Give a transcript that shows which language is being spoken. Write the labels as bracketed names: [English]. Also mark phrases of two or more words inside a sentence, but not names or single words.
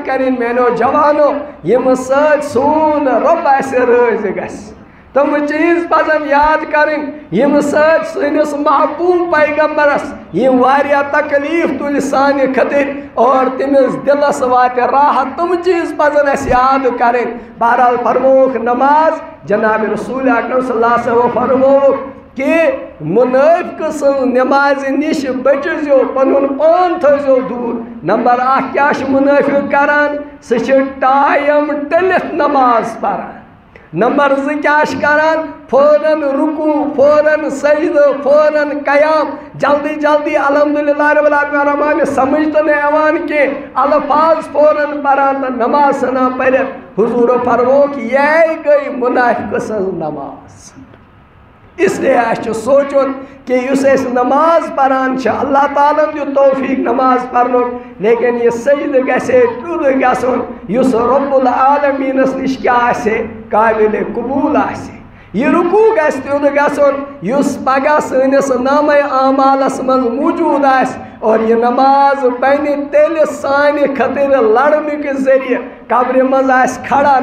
[Kashmiri] کرٕنۍ میانیو جوانو ییٚمہِ سۭتۍ سون رۄب اَسہِ رٲضۍ گژھِ تِم چیٖز پزن یاد کرٕنۍ ییٚمہِ سۭتۍ سٲنِس محبوٗب پیغمبرس یِم واریاہ تکلیٖف تُلہِ سانہِ خٲطرٕ اور تٔمِس دِلس واتہِ راحت تِم چیٖز پزن اَسہِ یاد کرٕنۍ بہرحال فرمووُکھ نماز جناب رسول اکرم [Arabic] صلی اللہ علیہ [Kashmiri] وسلم فرمووُکھ کہ مُنٲفِقہٕ سٕنٛز نمازِ نِش بٔچِزیو پنُن پان تھٲیزیو دوٗر نمبر اکھ کیٛاہ چھُ مُنٲفِق کران سُہ چھُ ٹایم ٹٔلِتھ نماز پران نمبر زٕ کیٛاہ چھِ کران فوراً رُکوٗع فوراً سجدٕ فوراً قیام جلدی جلدی [Arabic] الحمدُاللہ رب العالمین الرحمٰن [Kashmiri] سمجھ تہٕ نہٕ یِوان کینٛہہ الفاظ فوراً پران تہٕ نماز ژھٕنان پٔرِتھ حضوٗرو فرمووُکھ یہِ گٔے مُنٲفِقہٕ سٕنٛز نماز اس لیے اَسہِ چھُ سونٛچُن کہ یُس أسۍ نماز پران چھِ اللہ تعالیٰ ہن دیُت توفیٖق نماز پرنُک لیکن یہِ سجدٕ گژھِ ہے تیُتھ گژھُن یُس رۄب العالمیٖنس نِش کیٛاہ آسہِ ہے قابلِ قبوٗل آسہِ یہ رکوع گژھِ تیُتھ گژھُن یُس پگاہ سٲنِس نامے اعمالس منٛز موٗجوٗد آسہِ اور یہ نماز بنہِ تیٚلہِ سانہِ خٲطرٕ لڑنٕکۍ ذٔریعہٕ قبرِ منٛز آسہِ کھڑا